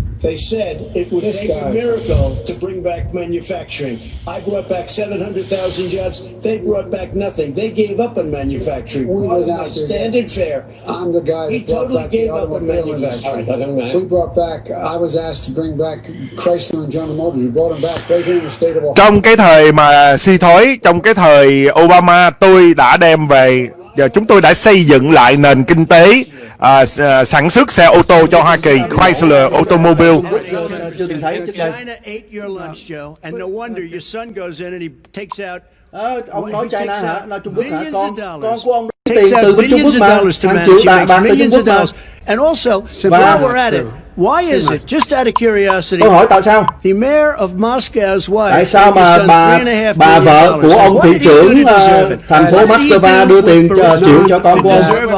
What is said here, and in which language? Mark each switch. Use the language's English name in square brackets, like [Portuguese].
[English] They said it would take a miracle to bring back manufacturing. I brought back 700,000 jobs. They brought back nothing. They gave up on manufacturing. My standard fare. I'm the guy he totally gave up on manufacturing. We brought back, I was asked to bring back Chrysler and General Motors. We brought them back right here in the state of Ohio. [Vietnamese] Trong cái thời mà suy thoái, trong cái thời Obama, tôi đã đem về và chúng tôi đã xây dựng lại nền kinh tế sản xuất xe ô tô cho Hoa Kỳ, Chrysler Automobile. [English] China ate your lunch, Joe, and no wonder your son goes in and he takes out. [Vietnamese] Ông nói China hả? Nói Trung Quốc hả? Con của ông [English] takes out billions of dollars to manage. He makes millions of dollars. And also, while we're at it, why is it, just out of curiosity, [Vietnamese] tôi hỏi tại sao? [English] The mayor of Moscow's wife, [Vietnamese] tại sao mà bà vợ của ông thị trưởng thành phố Moscow đưa tiền triệu cho con của ông?